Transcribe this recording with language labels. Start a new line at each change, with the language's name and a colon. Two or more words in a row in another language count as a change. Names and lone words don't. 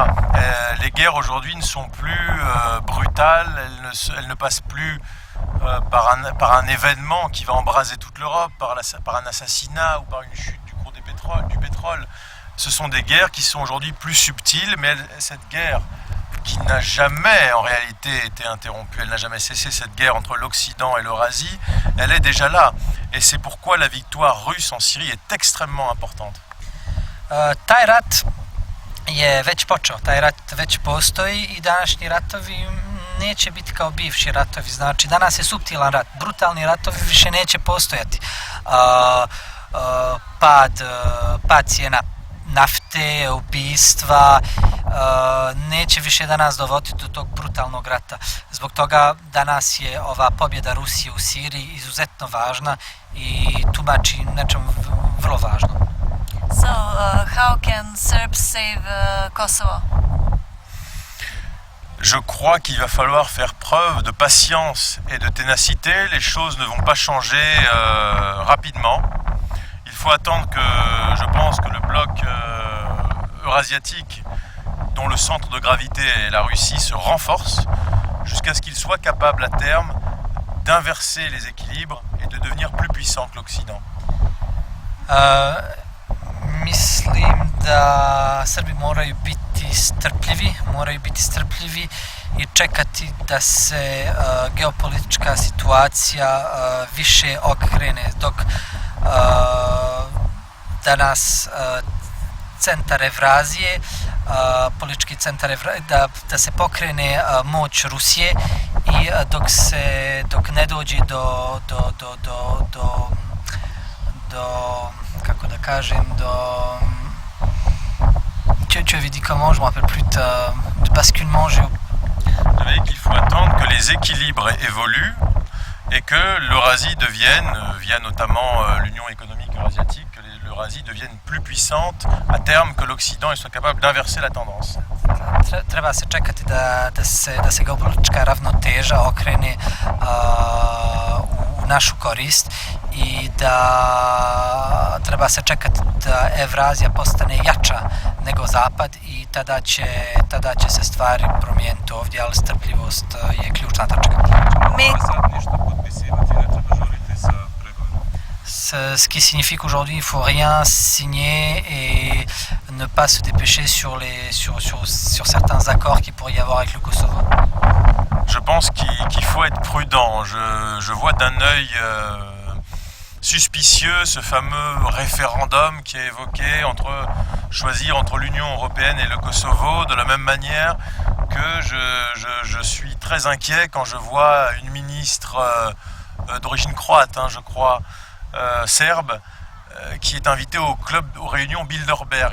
French: Les guerres aujourd'hui ne sont plus brutales, elles ne passent plus par un événement qui va embraser toute l'Europe, par un assassinat ou par une chute du cours du pétrole. Ce sont des guerres qui sont aujourd'hui plus subtiles, mais cette guerre qui n'a jamais en réalité été interrompue, elle n'a jamais cessé, cette guerre entre l'Occident et l'Eurasie, elle est déjà là. Et c'est pourquoi la victoire russe en Syrie est extrêmement importante.
Serbian: Taj rat je već počeo, taj rat već postoji i današnji ratovi neće biti kao bivši ratovi, znači danas je suptilan rat, brutalni ratovi više neće postojati. Pad cijena nafte, ubistva, neće više danas dovoditi do tog brutalnog rata. Zbog toga danas je ova pobjeda Rusije u Siriji izuzetno važna i tumači nečem vrlo važno.
English: So, how can Serbs save Kosovo?
French: Je crois qu'il va falloir faire preuve de patience et de ténacité. Les choses ne vont pas changer rapidement. Il faut attendre je pense que le bloc eurasiatique, dont le centre de gravité est la Russie, se renforce jusqu'à ce qu'il soit capable à terme d'inverser les équilibres et de devenir plus puissant que l'Occident.
Serbian: Mislim da Srbi moraju biti strpljivi i čekati da se geopolitička situacija više okrene, dok danas centar Evrazije, politički centar Evrazije, da se pokrene moć Rusije i dok ne dođe do kako da kažem,
French: tu avais dit comment, je me rappelle plus, de basculement Il faut attendre que les équilibres évoluent et que l'Eurasie devienne, via notamment l'Union économique eurasiatique, que l'Eurasie devienne plus puissante à terme, que l'Occident soit capable d'inverser la tendance.
Serbian: Treba se čekati da se geopolitička ravnoteža okrene u našu korist i da treba se čekati da Evrazija postane jača nego Zapad i tada će se stvari promijeniti ovdje, ali strpljivost je ključna tačka. Sad ništa potpisivati, ne treba žuriti sa pregovorima.
French: Ce qui signifie qu'aujourd'hui il faut rien signer et ne pas se dépêcher sur certains accords qu'il pourrait y avoir avec le Kosovo. Je pense qu'il faut être prudent. Je vois d'un œil suspicieux ce fameux référendum qui est évoqué, choisir entre l'Union européenne et le Kosovo, de la même manière que je suis très inquiet quand je vois une ministre d'origine croate, je crois, serbe, qui est invitée aux réunions Bilderberg.